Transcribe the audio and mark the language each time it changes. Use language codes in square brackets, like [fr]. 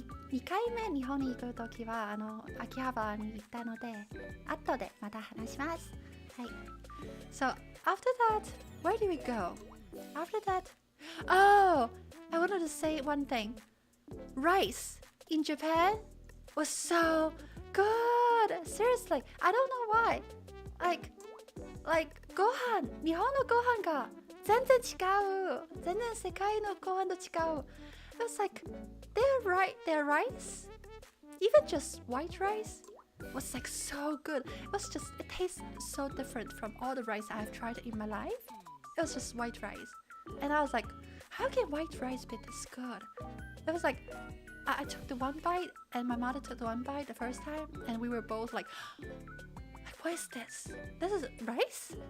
[ja] 2回目日本に行くときは秋葉原に行ったので、後でまた話します。はい。 [en] So after that, where did we go? After that, oh, I wanted to say one thing. Rice in Japan was so good. Seriously, I don't know why. [ja] Like ご飯、日本のご飯が全然違う。全然世界のご飯と違う。 [en] It was like their rice, even just white rice, was like so good. It tastes so different from all the rice I've tried in my life. It was just white rice. And I was like, how can white rice be this good? It was like, I took the one bite and my mother took the one bite the first time and we were both like, what is this? This is rice?